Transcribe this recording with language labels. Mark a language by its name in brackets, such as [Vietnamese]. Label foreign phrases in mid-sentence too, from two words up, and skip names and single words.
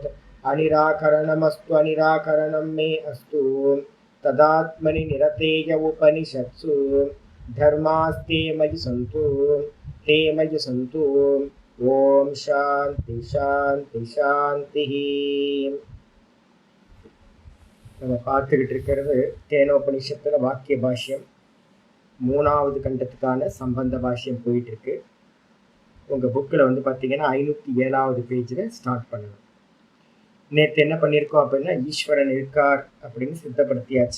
[Sanskrit] अनिराकरणमस्तु अनिराकरणं मे अस्तु तदात्मनि निरतेय उपनिषत्सु धर्मास्ते मयि सन्तु ते मयि सन्तु। ॐ शान्ति शान्ति शान्तिः। [Tamil] நம்ம பார்த்துக்கிட்டு இருக்கிறது தேனோபனிஷத்துல வாக்கிய பாஷ்யம் 3வது கண்டத்துக்கான சம்பந்த பாஷ்யம் போயிட்டு இருக்கு. உங்கள் புக்கில் வந்து பார்த்தீங்கன்னா 507வது பேஜில் ஸ்டார்ட் பண்ணணும். நேற்று என்ன பண்ணியிருக்கோம் அப்படின்னா ஈஸ்வரன் இருக்கார் அப்படின்னு சித்தப்படுத்தியாச்சு.